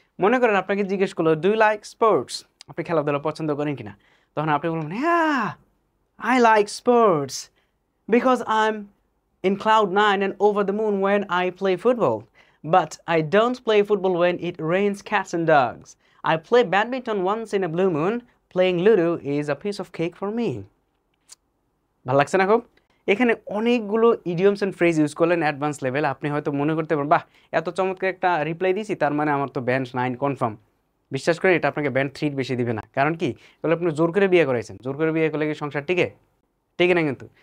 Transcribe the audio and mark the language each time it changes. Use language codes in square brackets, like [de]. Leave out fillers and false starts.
[bn] মনে করেন আপনাকে জিজ্ঞেস করলো ডু ইউ লাইক স্পোর্টস, আপনি খেলাধুলা পছন্দ করেন কিনা, তখন আপনি বলবেন হ্যাঁ [en] I like sports because I am in cloud 9 and over the moon when I play football, but I don't play football when it rains cats and dogs. I play badminton once in a blue moon. Playing Ludo is a piece of cake for me. [bn] ভালো লাগছে না খুব? এখানে অনেকগুলো idioms and phrase use করলেন advance level. আপনি হয়তো মনে করতে পারেন, বাহ, এত চমৎকার একটা রিপ্লাই দিয়েছি, তার মানে আমার তো ব্যান্ড 9 কনফার্ম। বিশ্বাস করেন, এটা আপনাকে ব্যান্ড 3 বেশি দিবে না। কারণ কি? এগুলো আপনি জোর করে বিয়ে করাইছেন। জোর করে বিয়ে করলে কি সংসার টিকে? টিকে না কিন্তু।